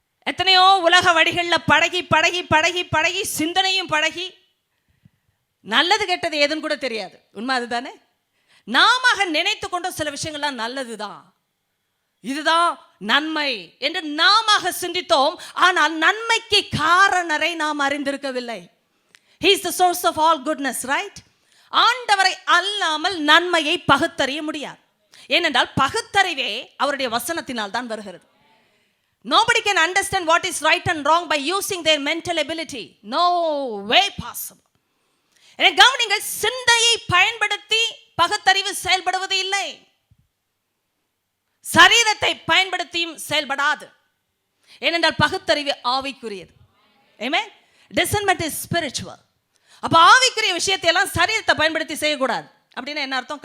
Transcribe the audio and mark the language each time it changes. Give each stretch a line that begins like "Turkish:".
Tamil: எத்தனையோ உலக வழிகளில் பழகி பழகி பழகி பழகி சிந்தனையும் பழகி நல்லது கெட்டது எதுன்னு கூட தெரியாது. உண்மை அதுதானே? நாம நினைத்து கொண்ட சில விஷயங்கள்லாம் நல்லதுதான், இதுதான் நன்மை என்று நாம சிந்தித்தோம். ஆனால் நன்மைக்கு காரணரை நாம் அறிந்திருக்கவில்லை.
English: He is the source of all goodness, right?
Tamil: ஆண்டவரை அல்லாமல் நன்மையை பகுத்தறிய முடியாது. ஏனென்றால் பகுத்தறிவே அவருடைய வசனத்தினால் தான் வருகிறது.
English: Nobody can understand what is right and wrong by using their mental ability. No way possible.
Tamil: கவனிங்கள், சிந்தையை பயன்படுத்தி பகுத்தறிவு செயல்படுவது இல்லை. சரீரத்தை பயன்படுத்தியும் செயல்படாது. ஏனென்றால் பகுத்தறிவு ஆவிக்குரியது. ஆமென்.
English: Discernment is spiritual.
Tamil: அப்ப ஆவிக்குரிய விஷயத்தை எல்லாம் சரீரத்தை பயன்படுத்தி செய்யக்கூடாது. அப்படின்னா என்ன அர்த்தம்?